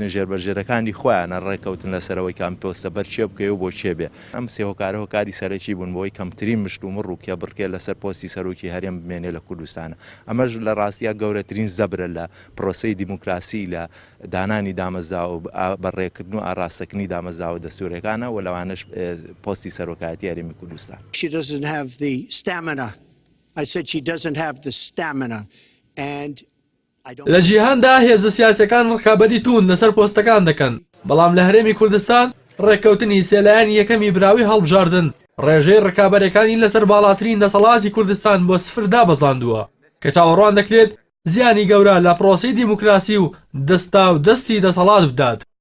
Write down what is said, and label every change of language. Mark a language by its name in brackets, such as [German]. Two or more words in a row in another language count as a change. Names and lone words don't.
[Central Kurdish] ژێربەژێرەکانی خۆیانە ڕێکەوتن لەسەرەوەی کام پۆستە بەرچێ بکەی و بۆ چێ بێ ئەم سێ هۆکارە هۆکاری سەرەکی بوون بۆی کەمترین مشتومڕ و کێبڕکێ لەسەر پۆستی سەرۆکی هەرێم بمێنێ لە کوردستانە ئەمەش لە ڕاستیا گەورەترین زەبرە لە پرۆسەی دیموکراسی لە دانانی دامەزرا و بەڕێکردن و ئاراستەکردنی دامەزراوە دەستوریەکانە و لەوانش پۆستی سەرۆکایەتی هەرێمی کوردستان. [English] I said she doesn't have the stamina and [Central Kurdish] لە جیهاندا هێزە سیاسەکان ڕکابەری تون لەسەر پۆستەکان دەکەن بەڵام لە هەرێمی کوردستان ڕێککەوتنی سێلایەن یەکەمی براوی هەڵبژاردن ڕێژەی ڕکابەرەکانی لەسەر باڵاترین دەسەڵاتی کوردستان بۆ سفر دابەزاندووە کە چاوەڕوان دەکرێت زیانی گەورە لە پرۆسەی دیموکراسی و دەستا و دەستی دەسەڵات بدات.